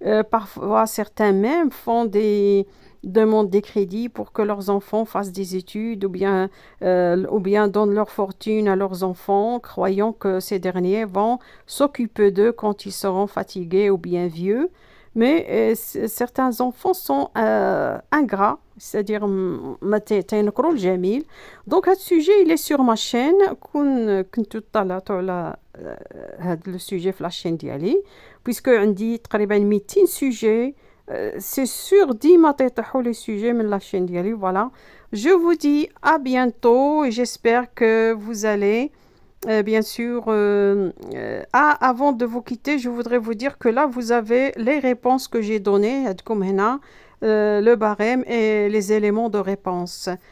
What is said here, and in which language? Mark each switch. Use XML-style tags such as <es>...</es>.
<fr>Parfois, certains même font des demandes des crédits pour que leurs enfants fassent des études ou bien donnent leur fortune à leurs enfants, croyant que ces derniers vont s'occuper d'eux quand ils seront fatigués ou bien vieux. Mais certains enfants sont ingrats, c'est-à-dire</fr> <ar>تينكروا الجميل.</ar> <fr>Donc, ce sujet, il est sur ma chaîne.</fr> <ar>كنتو طلعتوا على هذا السوجي في لاشين ديالي puisque عندي تقريبا 200 سوجي.</ar> <fr>C'est sûr</fr> <ar>ديما تيطيحوا لي سوجي من لاشين ديالي.</ar> <fr>Voilà. Je vous dis à bientôt et j'espère que vous allez bien sûr, avant de vous quitter, je voudrais vous dire que là, vous avez les réponses que j'ai données, le barème et les éléments de réponse.</fr>